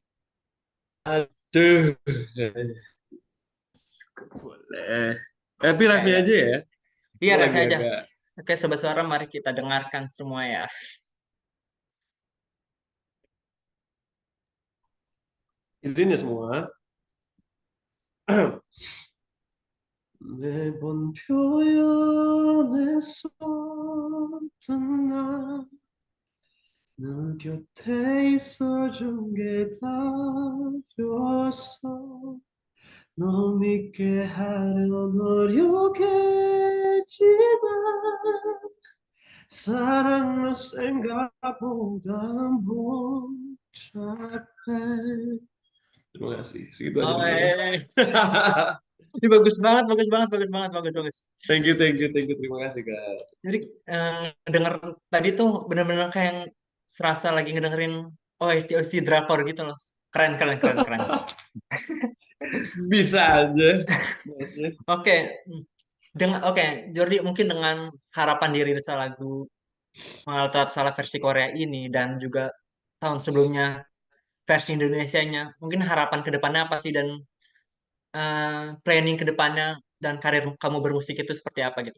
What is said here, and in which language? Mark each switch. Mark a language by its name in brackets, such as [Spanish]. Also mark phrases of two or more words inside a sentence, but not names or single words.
[Indonesian] Aduh. Boleh. Tapi Ya live ya. aja ya. Iya Aku rap lagi aja. agak Oke sobat suara mari kita dengarkan semua ya. izin ya semua. [Korean] 매번 표현했었던 나, 너 곁에 있어준 게 다였어. 너 믿게 하려 노력했지만 사랑은 생각보다 복잡해. [Indonesian] Terima kasih. Segitu aja Oh, dulu ya. ini bagus banget, bagus banget, bagus banget, bagus bagus. [English] Thank you, thank you, thank you. [Indonesian] Terima kasih, Kak. Jadi denger tadi tuh bener-bener kayak yang serasa lagi ngedengerin OST drakor gitu loh. Keren, keren, keren, keren. Bisa aja. Maksudnya. Oke, oke, Jordi mungkin dengan harapan diri desa lagu Mengalah Tetap Salah versi Korea ini dan juga tahun sebelumnya versi Indonesianya, mungkin harapan ke depannya apa sih dan planning ke depannya dan karir kamu bermusik itu seperti apa gitu?